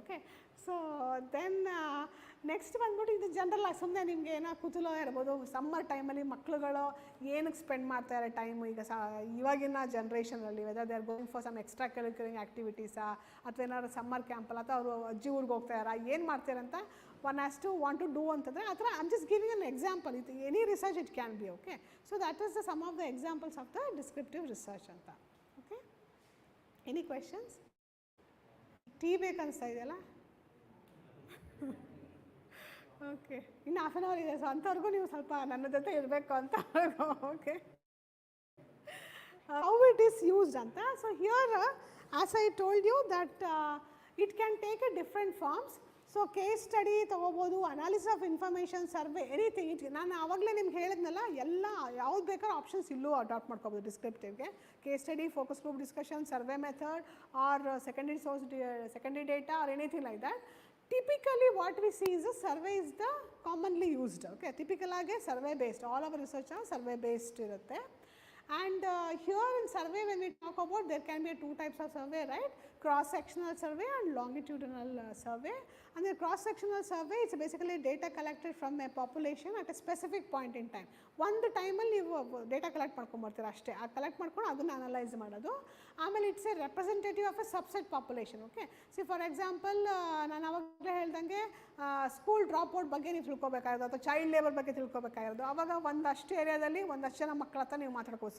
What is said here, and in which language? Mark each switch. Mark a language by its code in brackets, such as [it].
[kn] Okay, [en] so then next [kn] ಬಂದ್ಬಿಟ್ಟು ಇದು general ಸುಮ್ಮನೆ ನಿಮಗೆ ಏನೋ ಕುತೂಹಲ ಇರ್ಬೋದು. ಸಮ್ಮರ್ ಟೈಮಲ್ಲಿ ಮಕ್ಕಳುಗಳು ಏನಕ್ಕೆ ಸ್ಪೆಂಡ್ ಮಾಡ್ತಾರೆ ಟೈಮು ಈಗ ಇವಾಗಿನ ಜನ್ರೇಷನಲ್ಲಿ, [en] whether they are going for some extra curricular ಆ್ಯಕ್ಟಿವಿಟೀಸಾ, [kn] ಅಥವಾ ಏನಾದ್ರು ಸಮ್ಮರ್ ಕ್ಯಾಂಪಲ್ಲ, ಅಥವಾ ಅವರು ಅಜ್ಜಿ ಊರಿಗೆ ಹೋಗ್ತಾರ, ಏನು ಮಾಡ್ತಾರಂತ [en] one has to want to do [kn] ಅಂತಂದರೆ ಆ ಥರ. [en] I'm just giving an example, ಇದು any research it can be. Okay, so that is some of the examples of the descriptive research ಅಂತ. Okay, any questions? [kn] ಟೀ ಬೇಕನ್ನಿಸ್ತಾ ಇದೆಯಲ್ಲ? Okay, ಇನ್ನು [en] half an hour [kn] ಇದೆ, so ಅಂಥವ್ರಿಗೂ ನೀವು ಸ್ವಲ್ಪ ನನ್ನ ಜೊತೆ ಇರಬೇಕು ಅಂತ. [en] Okay, how it is used ಅಂತ. So here as I told you that it can take a different forms. So so case study ತೊಗೋಬೋದು, analysis of information, survey, anything. [kn] ನಾನು ಆವಾಗಲೇ ನಿಮ್ಗೆ ಹೇಳಿದ್ನಲ್ಲ, ಎಲ್ಲ ಯಾವ್ದು ಬೇಕಾದ್ರೂ ಆಪ್ಷನ್ಸ್ ಇಲ್ಲೂ ಅಡಾಪ್ಟ್ ಮಾಡ್ಕೋಬೋದು ಡಿಸ್ಕ್ರಿಪ್ಟಿವ್ಗೆ. [en] Case study, focus group discussion, survey method, or secondary source, secondary data, or anything like that. Typically what we see is a survey is the commonly used. Okay, typical ಆಗಿ survey based, all our research are survey based ಇರುತ್ತೆ. And here in survey, when we talk about, there can be two types of survey, right? Cross sectional survey and longitudinal survey. And the cross sectional survey, it's basically data collected from a population at a specific point in time. [kn] ಒಂದು ಟೈಮಲ್ಲಿ ನೀವು data collect ಮಾಡ್ಕೊಂಬರ್ತೀರ ಅಷ್ಟೇ. ಆ collect ಮಾಡ್ಕೊಂಡು ಅದನ್ನು analyse ಮಾಡೋದು. ಆಮೇಲೆ [en] It's a representative of a subset population. [kn] Okay, C for example ನಾನು ಅವಾಗಲೇ ಹೇಳ್ದಂಗೆ ಸ್ಕೂಲ್ ಡ್ರಾಪ್ ಔಟ್ ಬಗ್ಗೆ ನೀವು ತಿಳ್ಕೊಬೇಕಾಗಿರೋದು ಅಥವಾ ಚೈಲ್ಡ್ ಲೇಬರ್ ಬಗ್ಗೆ ತಿಳ್ಕೊಬೇಕಾಗಿರೋದು, ಆವಾಗ ಒಂದಷ್ಟು ಏರಿಯಾದಲ್ಲಿ ಒಂದಷ್ಟು ಜನ ಮಕ್ಕಳ ಹತ್ರ ನೀವು ಮಾತಾಡ್ಬೋದು.